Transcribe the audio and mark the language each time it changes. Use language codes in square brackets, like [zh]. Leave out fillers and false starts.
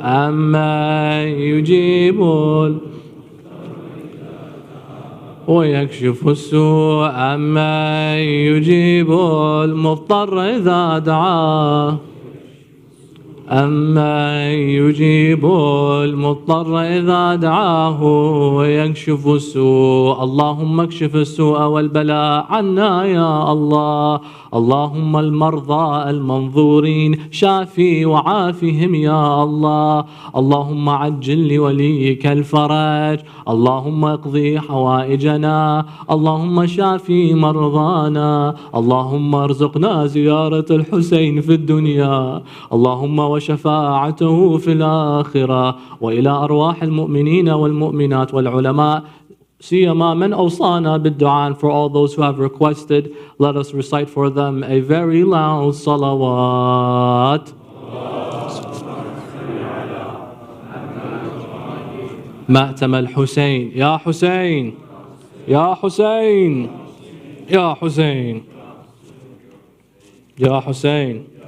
[ar] Amma yujibul ويكشف السوء عما يجيب المضطر إذا دعاه أما يجيب المضطر إذا دعاه ويكشف السوء. اللهم اكشف السوء والبلاء عنا يا الله. اللهم المرضى المنظورين شافي وعافهم يا الله. اللهم عجل لوليك الفرج. اللهم اقضي حوائجنا. اللهم شافي مرضانا. اللهم ارزقنا زيارة الحسين في الدنيا. اللهم وشفاعته في الآخرة وإلى أرواح المؤمنين والمؤمنات والعلماء سيما من أوصانا بالدعاء. [en] And for all those who have requested, let us recite for them a very loud salawat. [ar] مأتم الحسين يا حسين يا حسين يا حسين يا حسين.